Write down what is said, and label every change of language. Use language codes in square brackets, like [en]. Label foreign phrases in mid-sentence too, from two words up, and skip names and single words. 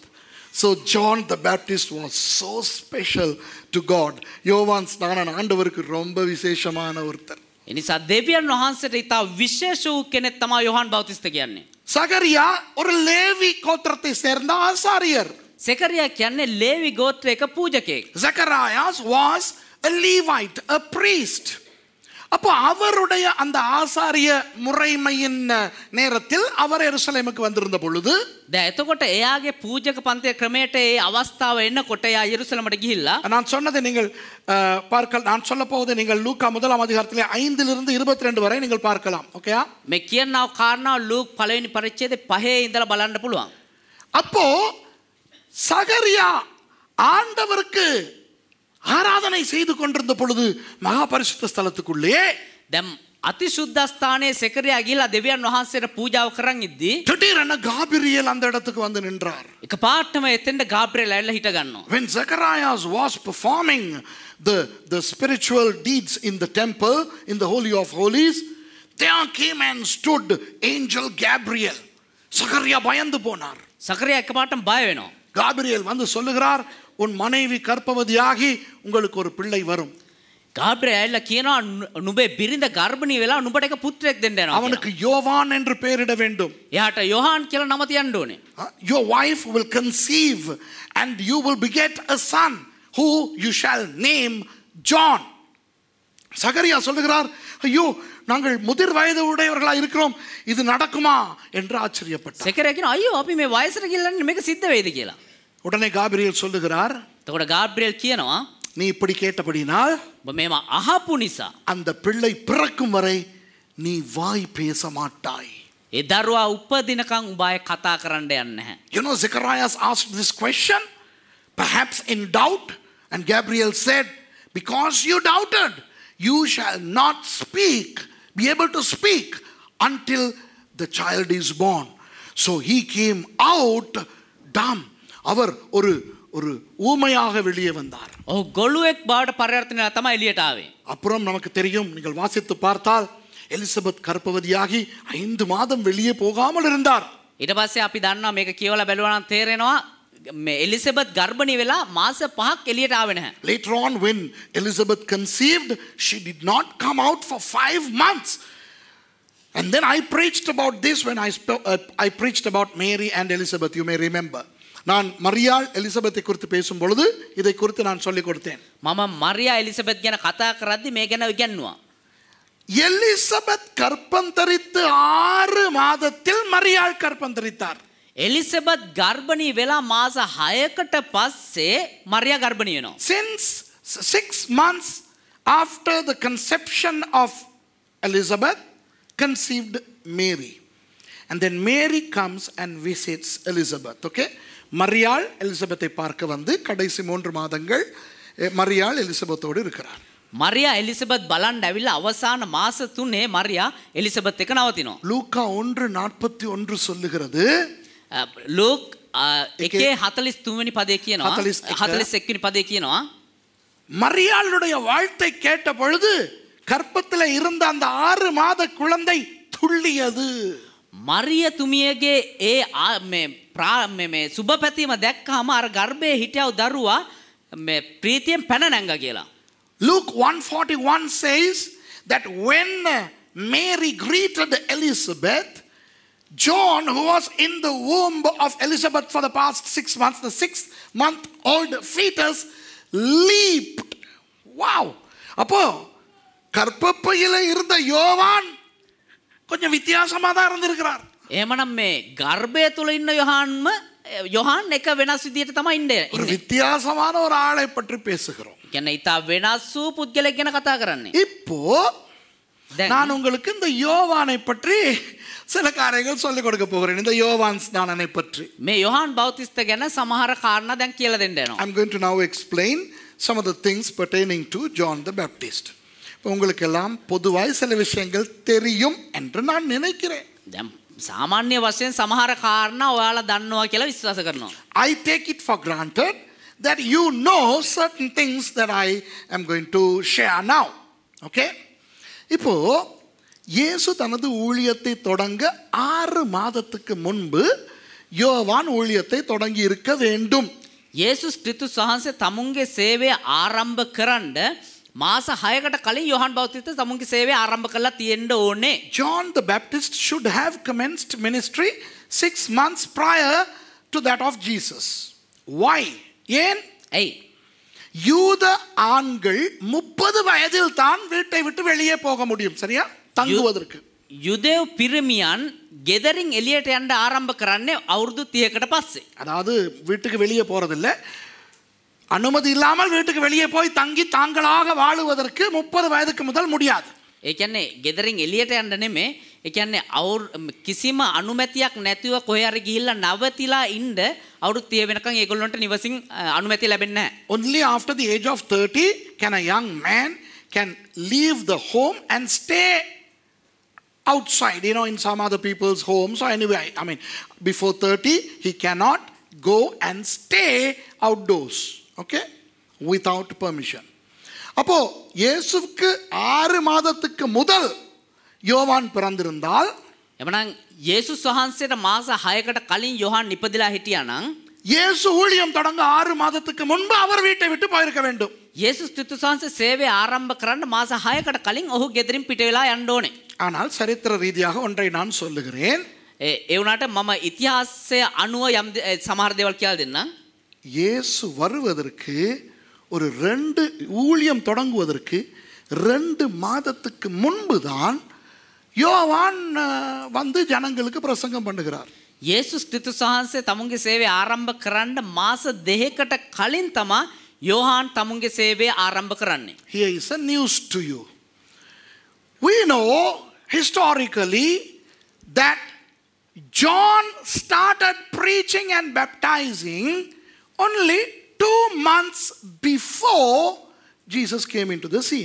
[en] So John the Baptist was so special to God. [ta] யோவான் ஸ்நானன் ஆண்டவருக்கு ரொம்ப விசேஷமான ஒருத்தர். [si] එනිසා දෙවියන් වහන්සේට ඉතා විශේෂ වූ කෙනෙක් තමයි යොහාන් බෞතිස්ත කියන්නේ. [ta] சகரியா ஒரு லேவி கோத்திரத்தை சேர்ந்த ஆசாரியர். [si] සෙකරියා කියන්නේ ලේවි ගෝත්‍රයක පූජකයෙක්. [en] Zacharias was a Levite, a priest. [ta] அப்போ அவருடைய அந்த ஆசாரிய முறைமையின் நேரத்தில் அவர் எருசலேமுக்கு வந்திருந்த பொழுது [si] එතකොට එයාගේ පූජක පන්තිය ක්‍රමයට ඒ අවස්ථාව එන්නකොට එයා යෙරුසලමට ගිහිල්ලා [ta] நான் சொன்னதை நீங்கள் நான் சொல்ல போவதை நீங்கள் லூக்கா முதலாம் அதிகாரத்திலே 5 லிருந்து 22 வரை நீங்கள் பார்க்கலாம். ஓகேயா? [si] මේ කියනවා කාරණා ලූක් පළවෙනි පරිච්ඡේදයේ 5 ඉඳලා බලන්න පුළුවන්. [ta] அப்போ சகரியா ஆண்டவருக்கு ஆராதனை செய்து கொண்டிருந்த பொழுது மகா பரிசுத்த ஸ்தலத்துக்குள்ளே [si] දැන් අතිශුද්ධස්ථානයේ සෙකරියා ගිහිල්ලා දෙවියන් වහන්සේට පූජාව කරන් ඉද්දී [ta] திடீரென காபிரியேல் அந்த இடத்துக்கு வந்து நின்றார். [si] එකපාරටම එතෙන්ට ගාබ්‍රියෙල් ඇවිල්ලා හිට ගන්නවා. [en] When Zacharias was performing the spiritual deeds in the temple, in the Holy of Holies, there came and stood angel Gabriel. [ta] சகரியா பயந்து போனார். [si] සකරියා එකපාරටම බය වෙනවා. [ta] காபிரியேல் வந்து சொல்லுகிறார், உன் மனைவி கர்ப்பவதியாகி உங்களுக்கு ஒரு பிள்ளை வரும். [si] ගාබ්‍රියෙල් ඇවිල්ලා කියනවා නුඹේ බිරිඳ ගර්භණී වෙලා නුඹට එක පුත්‍රයෙක් දෙන්න යනවා. [ta] அவனுக்கு யோவான் என்று பெயரிட வேண்டும். [si] එයාට යොහාන් කියලා නම තියන්න ඕනේ. [en] Your wife will conceive and you will beget a son who you shall name John. [ta] சகரியா சொல்லுகிறார், ஐயோ நாங்கள் முதிர் வயது உடையவர்களா இருக்கிறோம், இது நடக்குமா என்று ஆச்சரியப்பட்டார். [si] සෙකරියා කියනවා අයියෝ අපි මේ වයසට ගිහිල්ලා මේක සිද්ධ වෙයිද කියලා. [ta] உடனே காபிரியேல் சொல்லுகிறார், [si] එතකොට ගාබ්‍රියෙල් කියනවා [ta] நீ இப்படி கேட்டபடினால் [si] ඔබ මේව අහපු නිසා [ta] அந்த பிள்ளை பிறக்கும் வரை நீ வாய் பேச மாட்டாய். [si] ඒ දරුවා උපදිනකන් උඹ ආයේ කතා කරන්න යන්නේ නැහැ. [en] You know, Zacharias asked this question, perhaps in doubt, and Gabriel said, because you doubted, you shall not be able to speak until the child is born. So he came out dumb. [ta] அவர் ஒரு ஊமையாக வெளியே வந்தார். [si] ඔහු ගොළුෙක් බවට පරිවර්තනය තමයි එළියට ආවේ. [ta] அப்புறம் நமக்கு தெரியும், நீங்கள் வாசித்து பார்த்தால் எலிசபெத் கர்ப்பவதியாகி 5 மாதம் வெளியே போகாமல் இருந்தார். [si] ඊට පස්සේ අපි දන්නවා මේක කියවලා බැලුවා නම් තේරෙනවා මේ එලිසබෙත් ගර්භණී වෙලා මාස 5ක් එළියට ආවේ නැහැ. [en] Later on, when Elizabeth conceived, she did not come out for 5 months. And then I preached about this when I preached about Mary and Elizabeth, you may remember. [ta] நான் மரியாள் எலிசபெத்தை குறித்து பேசும் பொழுது இதை குறித்து நான் சொல்லிக் கொடுத்தேன். [si] මම මරියා එලිසබෙත් ගැන කතා කරද්දි මේ ගැන ඉගැන්නුවා. [ta] எலிசபெத் கர்ப்பம் தரித்து 6 மாதத்தில் மரியாள் கர்ப்பம் தரித்தார். [si] එලිසබෙත් ගර්භණී වෙලා මාස 6කට පස්සේ මරියා ගර්භණී වෙනවා. [en] Since 6 months after the conception of Elizabeth, conceived Mary. And then Mary comes and visits Elizabeth. Okay? [ta] மரியாள் எலிசபெத்தை பார்க்க வந்து கடைசி 3 மாதங்கள் மரியாள் எலிசபெத்தோடு இருக்கிறார். [si] මරියා එලිසබෙත් බලන්න ඇවිල්ලා අවසාන මාස 3 මරියා එලිසබෙත් එක නවතිනවා. [ta] லூக்கா 1:41 சொல்லுகிறது, [si] ලූක් 1:43 වෙනි පදේ කියනවා 41 වෙනි පදේ කියනවා [ta] மரியாளுடைய வாழ்த்தை கேட்ட பொழுது கர்ப்பத்தில் இருந்த அந்த 6 மாத குழந்தை துள்ளியது. [si] මරිය තුමියගේ මේ සුබ පැතීම දැක්කම අර ගර්භයේ හිටියව දරුවා මේ ප්‍රීතියෙන් පැන නැංගා කියලා. [en] Luke 1:41 says that when Mary greeted Elizabeth, John, who was in the womb of Elizabeth for the past 6 months, the 6-month-old fetus leaped. Wow! [ta] அப்போ கர்ப்பப்பையில இருந்த யோவான் கொஞ்சம் வித்தியாசமா தான் இருந்திருக்கிறார். [si] එහෙමනම් මේ ගර්භය තුල ඉන්න යොහාන් එක වෙනස් විදියට තමයි ඉන්නේ. [ta] ஒரு வித்தியாசமான ஒரு ஆளை பற்றி பேசுகிறோம். [si] කියන්නේ ඊට වෙනස් වූ පුද්ගලෙක් ගැන කතා කරන්නේ. [ta] இப்போ நான் உங்களுக்கு இந்த யோவானை பற்றி சில காரியங்கள் சொல்லிக் கொடுக்க போகிறேன். இந்த யோவான் ஸ்நானனை பற்றி [si] මේ යොහාන් බෞතිස්ත ගැන සමහර කාරණා දැන් කියලා දෙන්න යනවා. [en] I'm going to now explain some of the things pertaining to John the Baptist. [ta] உங்களுக்கு எல்லாம் பொதுவாய் சில விஷயங்கள் தெரியும் என்று நான் நினைக்கிறேன். [si] දැන් සාමාන්‍ය වශයෙන් සමහර කාරණා ඔයාලා දන්නවා කියලා විශ්වාස කරනවා. [en] I take it for granted that you know certain things that I am going to share now. Okay? [ta] இப்போ இயேசு தனது ஊழியத்தை தொடங்க 6 மாதத்துக்கு முன்பு யோவான் ஊழியத்தை தொடங்கி இருக்க வேண்டும். [si] යේසුස් ක්‍රිස්තුස් වහන්සේ තමුන්ගේ සේවය ආරම්භ කරන්න මාස 6කට කලින් යොහන් බෞතිස්ත තමුන්ගේ සේවය ආරම්භ කරලා තියෙන්න ඕනේ. [en] John the Baptist should have commenced ministry 6 months prior to that of Jesus. Why? [ta] ஏன்? [si] ඇයි? [ta] யூத ஆண்கள் 30 வயதில் தான் வீட்டை விட்டு வெளியே போக முடியும். சரியா? தங்குவதற்கு. [si] යුදෙව් පිරිමියන් ගෙදරින් එළියට යන්න ආරම්භ කරන්නේ අවුරුදු 30කට පස්සේ. [ta] அதாவது வீட்டுக்கு வெளியே போறதில்லை, அனுமதி இல்லாமல் வீட்டுக்கு வெளியே போய் தங்கி தாங்களாக வாழுவதற்கு 30 வயதுக்கு முதல் முடியாது. [si] ඒ කියන්නේ ගෙදරින් එළියට යන්න නෙමෙයි. ඒ කියන්නේ කිසිම අනුමැතියක් නැතිව කොහේ හරි ගිහිල්ලා නවතිලා ඉන්න අවුරුදු 30 වෙනකන් ඒගොල්ලන්ට නිවසින් අනුමැතිය ලැබෙන්නේ නැහැ. [en] Only after the age of 30 can a young man can leave the home and stay outside, in some other people's homes. So anyway, I mean, before 30 he cannot go and stay outdoors. Okay? Without permission. [ta] அப்போ இயேசுவுக்கு 6 மாதத்துக்கு முதல் யோவான் பிறந்திருந்தால், [si] එමනම් යේසුස් වහන්සේට මාස 6කට කලින් යොහන් ඉපදිලා හිටියා නම් [ta] இயேசு ஊழியம் தொடங்க 6 மாதத்துக்கு முன்பு அவர் வீட்டை விட்டு போயிருக்க வேண்டும். [si] යේසුස් ක්‍රිස්තුස් වහන්සේ සේවය ආරම්භ කරන්න මාස 6කට කලින් ඔහු ගෙදරින් පිට වෙලා යන්න ඕනේ. [ta] ஆனால் சரித்திர ரீதியாக ஒன்றை நான் சொல்லுகிறேன். [si] ඒ වුණාට මම ඉතිහාසය අනුව යම් සමහර දේවල් කියලා දෙන්නම්. [ta] இயேசு வருவதற்கு ஒரு 2 ஊழியம் தொடங்குவதற்கு 2 மாதத்துக்கு முன்புதான் யோவான் வந்து ஜனங்களுக்கு பிரசங்கம் பண்ணுகிறார். [si] යේසුස් ක්‍රිස්තුස් වහන්සේ තමුන්ගේ සේවය ආරම්භ කරන්න මාස 2කට කලින් තමයි යොහන් තමුන්ගේ සේවය ආරම්භ කරන්නේ. [en] Here is a news to you. We know historically that John started preaching and baptizing only 2 months before Jesus came into the scene.